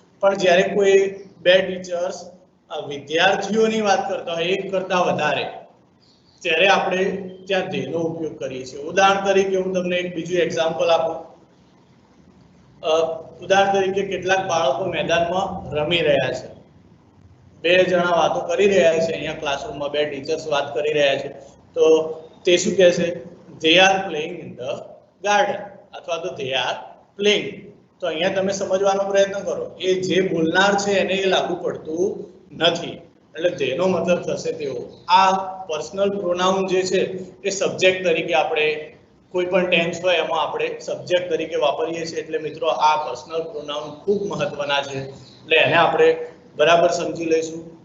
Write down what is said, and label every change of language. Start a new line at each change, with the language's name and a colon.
Gujarati: પણ જ્યારે કોઈ બે ટીચર્સ વિદ્યાર્થીઓની વાત કરતા હોય, એક કરતા વધારે, ત્યારે આપણે ત્યાં ધેયનો ઉપયોગ કરીએ છીએ. ઉદાહરણ તરીકે હું તમને એક બીજું એક્ઝામ્પલ આપું. ઉદાહરણ તરીકે કેટલાક બાળકો મેદાનમાં રમી રહ્યા છે, બે જણા વાતો કરી રહ્યા છે, અહીંયા ક્લાસરૂમમાં બે ટીચર્સ વાત કરી રહ્યા છે, તો તે શું કહે છે?
English: they are playing in the garden
Gujarati: અથવા તો
English: they are playing.
Gujarati: તો અહીંયા તમે સમજવાનો પ્રયત્ન કરો, એ જે બોલનાર છે એને એ લાગુ પડતું નથી, એટલે તેનો મતલબ થશે તેવો. આ પર્સનલ પ્રોનાઉન જે છે એ સબ્જેક્ટ તરીકે આપણે કોઈ પણ ટેન્સ હોય એમાં આપણે સબ્જેક્ટ તરીકે વાપરીએ છીએ. એટલે મિત્રો આ પર્સનલ પ્રોનાઉન ખૂબ મહત્વના છે, એટલે એને આપણે બરાબર સમજી લઈશું.